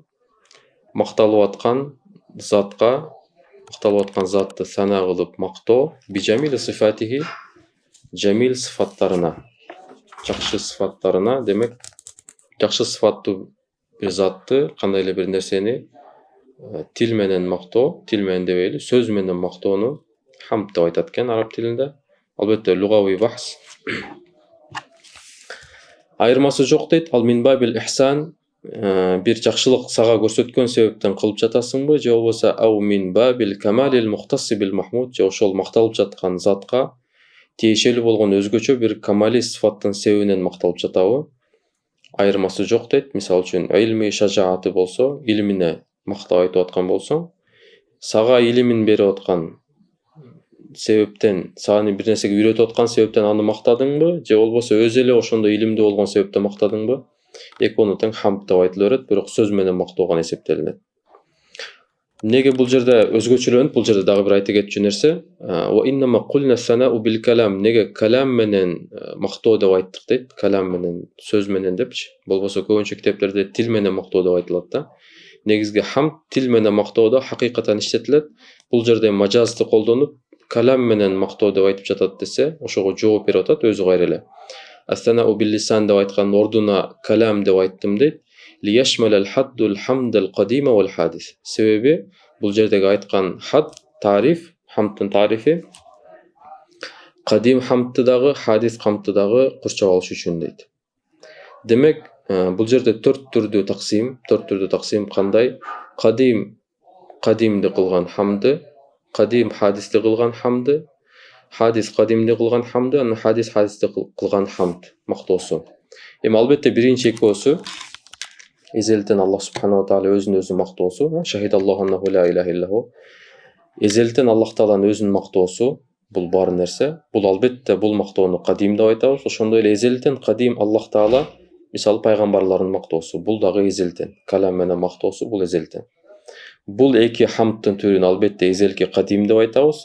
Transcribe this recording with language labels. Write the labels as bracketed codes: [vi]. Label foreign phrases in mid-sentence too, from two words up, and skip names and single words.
[ky] макталып аткан затка, макталып аткан затты сана кылып мактоо, [ar] بجميل صفاته, [ky] жамил сыфаттарына, жакшы сыфаттарына, демек жакшы сыфаттуу бир затты, кандай эле бир нерсени тил менен мактоо, тил менен дебейли, сөз менен мактоону хамд деп айтат экен араб тилинде. Албетте лугави бахс. Айырмасы жок дейт. [ar] أمن باب الإحسان, [ky] бир жакшылык сага көрсөткөн себептен кылып жатасыңбы, же болбосо [ar] أو من باب الكمال المختص بالمحمود, [ky] же ошол макталып жаткан затка тиешелүү болгон өзгөчө бир камали сыфаттын себебинен макталып жатабы? Айырмасы жок дейт. Мисалы үчүн илми шажааты болсо, илимине мактап айтып аткан болсоң, сага илимин берип аткан себептен, саны бир нерсеге үйрөтүп аткан себептен аны мактадыңбы, же болбосо өзү эле ошондой илимдүү болгон себептен мактадыңбы? Экөөнү тең хамд деп айтыла берет, бирок сөз менен мактоого эсептелинет. Неге бул жерде өзгөчөлөнүп, бул жерде дагы бир айта кетчү нерсе, [ar] وإنما قلنا ثناء بالكلام, [ky] неге калам менен мактоо деп айттык дейт, калам менен, сөз менен депчи. Болбосо көбүнчө китептерде тил менен мактоо деп айтылат да. Негизги хамд тил менен мактоодо хакыйкатан иштетилет. Бул жерде мажазды колдонуп, калам менен мактоо деп айтып жатат десе, ошого жооп берип атат өзү кайра эле. [ar] الثناء باللسان [ky] деп айткан ордуна калам деп айттым дейт. [ar] ليشمل الحد الحمد القديم والحادث. [ky] Себеби бул жердеги айткан хад, тариф, хамдтын тарифи кадим хамдты дагы, хадис хамдты дагы курчап алыш үчүн дейт. Демек, бул жерде төрт түрдүү таксим кандай? Кадимди кылган хамды, кадим хадисти кылган хамды, хадис кадимди кылган хамды, анан хадисти кылган хамд мактоосу. Эми албетте биринчи экөөсү эзелтен Аллах [ar] سبحانه تعالى [ky] өзүн өзү мактоосу, [ar] شهد الله أنه لا إله إلا هو. [ky] Эзелтен Аллах тааланын өзүн мактоосу бул бар нерсе. Бул албетте бул мактоону кадим деп айтабыз. Ошондой эле эзелтен кадим Аллах таала, мисалы пайгамбарлардын мактоосу, бул дагы эзелтен. Калам менен мактоосу бул эзелтен. Бул эки хамдтын түрүн албетте эзелки кадим деп айтабыз.